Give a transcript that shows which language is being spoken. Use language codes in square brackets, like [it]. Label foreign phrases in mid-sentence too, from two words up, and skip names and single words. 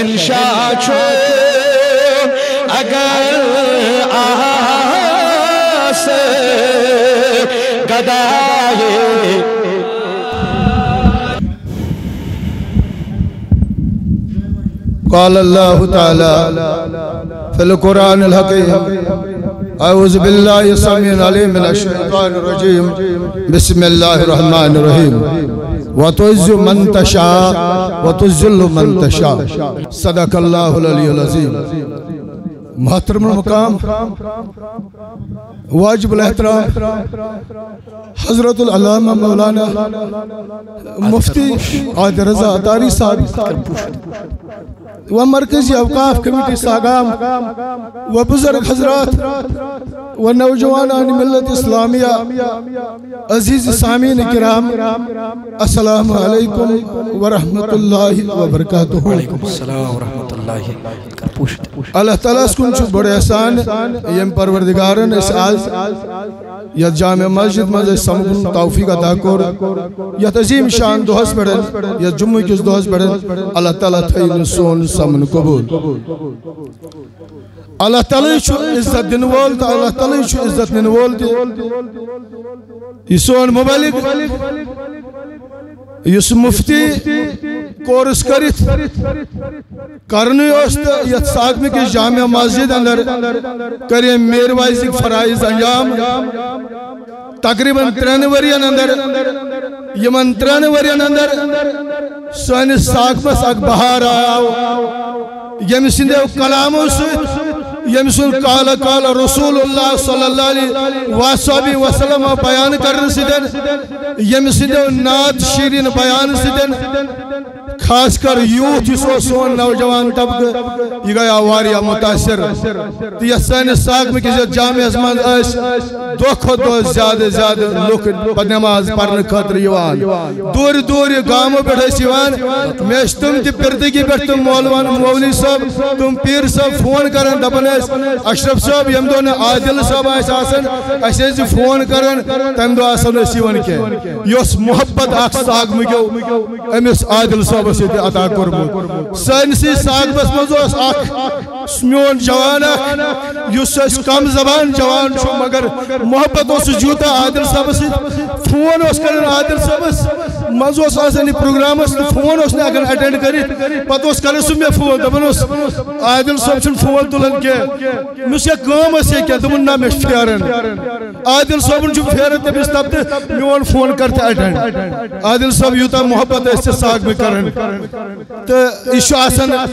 [ks] ہمیشہ چھو اگر آس گدائے [ar] قال اللہ تعالی فی القرآن الحکیم اعوذ باللہ السمیع العلیم من الشیطان الرجیم بسم اللہ الرحمن الرحیم وَتُعِزُّ مَن تَشَاءُ وَتُذِلُّ مَن تَشَاءُ صدق اللہ العلی العظیم محترم المقام [ur] واجب الاحترام حضرت العلامہ مولانا مفتی عادل رضا عطاری صاحب و مرکزی اوقاف کمیٹی ساگام و بزرگ حضرات و نوجوانان ملت اسلامیہ عزیز سامعین کرام [ar] السلام علیکم ورحمۃ اللہ وبرکاتہ وعلیکم السلام ورحمۃ اللہ [ks] اللہ تعالیٰ اس کن بڑے احسان یم پروردگارن اس آج یا جامع مسجد مزے سمگن توفیق عطا کور یا عظیم شان دوہس بڑھن یا جمعہ کس دوہس بڑھن اللہ تعالیٰ تھین سون سمن قبول اللہ تعالیٰ چھو عزت دن وول تا اللہ تعالیٰ چھو عزت دن وول تی یہ سون مبلغ یس مفتی کورس کرت کرنی اوست یت ساگمی کی جامع مسجد اندر کریم میروائزی فرائض انجام تقریباً 3 ورین اندر یمن 3 ورین اندر سوانس ساگمس اک بہار آیاو یم سندیو کلامو سویت یم سن [ar] قال رسول اللہ صلی اللہ علیہ وسلم [ks] بیان کرن سدن یم سندیو نات شیرین بیان سدن خاص کر یوتھ اس سون نوجوان طبقہ یہ گیا واریا متاثر تو یہ سانس ساگ میں کسی جامع ازمان اس دو خود زیادہ لوگ نماز پڑھنے خاطر یوان دور گاموں پہ یوان میں تم تی پردگی پہ تم مولوی صاحب تم پیر صاحب فون کرن دپن اشرف صاحب یم دو عادل صاحب آسان اسے فون کرن تم دو آسان یوان کی یس محبت اخ ساگ میں امس عادل صاحب سیدھے عطا کرمت سانسی ساگ بس مزوس اخ میون جوان یس کم زبان جوان چھو مگر محبت اس جوتا عادل صاحب سید فون اس کرن عادل صاحب مزوس آسانی پروگرام اس فون اس نے اگر اٹینڈ کری پتہ اس کرن سو میں فون دپن اس عادل صاحب چھن فون تلن کے مس یہ کام اس کیا دپن نہ مش پھیرن عادل صاحب چھن پھیرن تمس تب میون فون کرتے اٹینڈ عادل صاحب یوتا محبت اس ساگ میں کرن تو یہ آسان